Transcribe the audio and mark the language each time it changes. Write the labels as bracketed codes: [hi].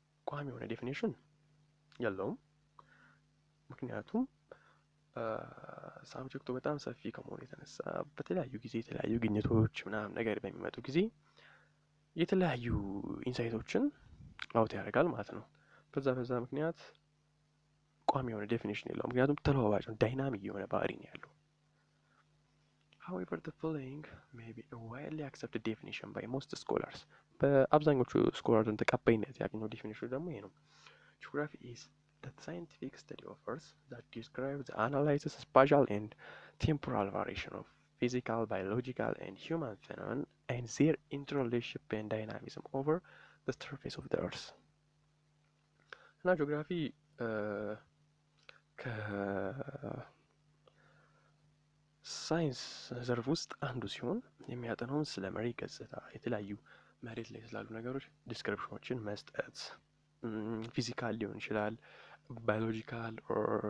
[am] ቋሚ የሆነ ዴፊኒሽን የለውም። ምክንያቱም ሳብጀክቱ በጣም ሰፊ ከመሆኑ የተነሳ በተለያዩ ጊዜ የተለያዩ ግኝቶች ምናምን ነገር በሚመጡ ጊዜ የተለያዩ ኢንሳይቶችን አውት ያደርጋል ማለት ነው። በዛ ምክንያት ቋሚ የሆነ ዴፊኒሽን የለውም። ምክንያቱም ተለዋዋጭ ነው፣ ዳይናሚክ የሆነ ባህሪ ነው ያለው። [en] However, the following may be a widely accepted definition by most scholars. [am] በአብዛኞቹ ስኮላርስ ተቀባይነት ያገኘው ዴፊኒሽን ደግሞ ይሄ ነው። [en] Geography is the scientific study of Earth that describes the analysis, spatial and temporal variation of physical, biological, and human phenomena and their interrelationship and dynamism over the surface of the earth. [am] እና ጂኦግራፊ ከሳይንስ ዘርፍ ውስጥ አንዱ ሲሆን የሚያጠናውን ስለ መሬት ገጽታ፣ የተለያዩ መሬት ላይ ስላሉ ነገሮች ዲስክሪፕሽኖችን መስጠት፣ ፊዚካል ሊሆን ይችላል፣ ባዮሎጂካል ኦር